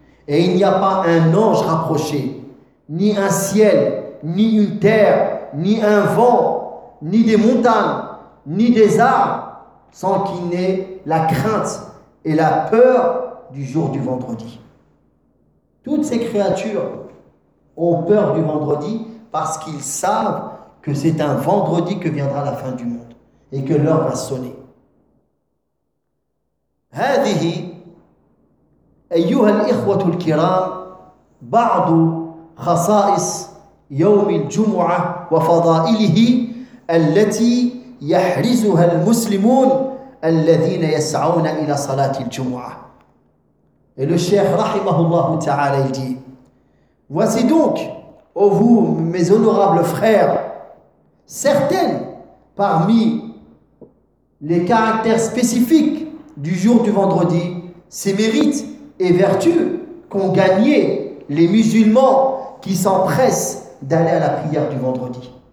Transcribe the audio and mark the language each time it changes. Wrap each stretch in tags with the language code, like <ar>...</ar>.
<fr>Et il n'y a pas un ange rapproché, ni un ciel, ni une terre, ni un vent, ni des montagnes, ni des arbres, sans qu'il n'ait la crainte et la peur du jour du vendredi. Toutes ces créatures ont peur du vendredi parce qu'ils savent que c'est un vendredi que viendra la fin du monde et que l'heure va sonner.</fr> <ar>هذه أيها الإخوة الكرام بعض خصائص يوم الجمعة وفضائله التي يحرزها المسلمون الذين يسعون إلى صلاة الجمعة.</ar> <fr>Et le Cheikh</fr> <ar>rahimahullah ta'ala</ar> <fr>il dit, voici donc, ô vous mes honorables frères, certaines parmi les caractères spécifiques du jour du vendredi, ces mérites et vertus qu'ont gagné les musulmans qui s'empressent d'aller à la prière du vendredi.</fr>